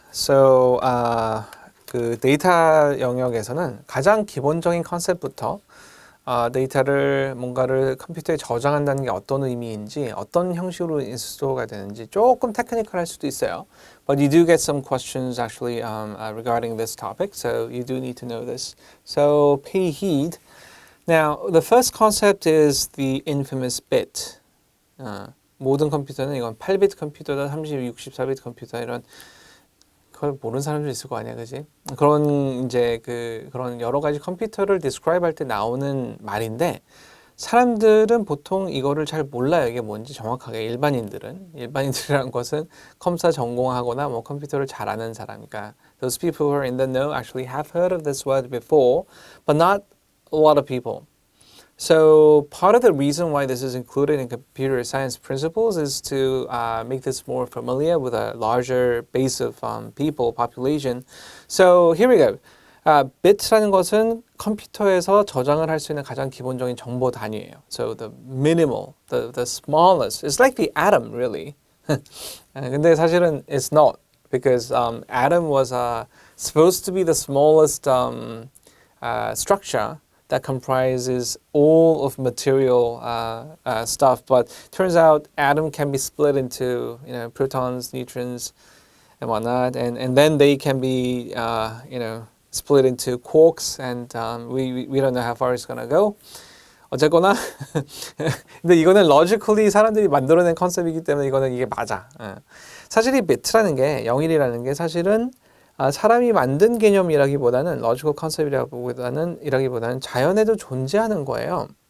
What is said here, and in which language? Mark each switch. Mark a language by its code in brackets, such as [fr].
[ko] So 그 데이터 영역에서는 가장 기본적인 컨셉부터 데이터를 뭔가를 컴퓨터에 저장한다는 게 어떤 의미인지 어떤 형식으로 인스톨가 되는지 조금 테크니컬할 수도 있어요. [en] But you do get some questions actually regarding this topic, so you do need to know this. So pay heed. Now, the first concept is the infamous bit. [ko] 모든 컴퓨터는 이건 8비트 컴퓨터다, 32, 64비트 컴퓨터 이런 그걸 모르는 사람도 있을 거 아니야, 그지? 그런 이제 그런 여러 가지 컴퓨터를 describe 할 때 나오는 말인데 사람들은 보통 이거를 잘 몰라요. 이게 뭔지 정확하게 일반인들이라는 것은 컴사 전공하거나 뭐 컴퓨터를 잘 아는 사람이니까 [en] those people who are in the know actually have heard of this word before, but not a lot of people. So part of the reason why this is included in computer science principles is to make this more familiar with a larger base of population. So here we go. [ko] bit라는 것은 컴퓨터에서 저장을 할 수 있는 가장 기본적인 정보 단위예요. [en] So the minimal, the smallest. It's like the atom, really. [ko] 근데 사실은 [en] it's not. because atom was supposed to be the smallest structure that comprises all of material stuff, but turns out atom can be split into protons, neutrons, and whatnot, and then they can be split into quarks, and we don't know how far it's gonna go. [ko] 어쨌거나 근데 이거는 logically 사람들이 만들어낸 컨셉이기 때문에 이게 맞아. 사실 이 bit라는 게 0일이라는 게 사실은 사람이 만든 개념이라기보다는 logical concep이라기보다는 자연에도 존재하는 거예요.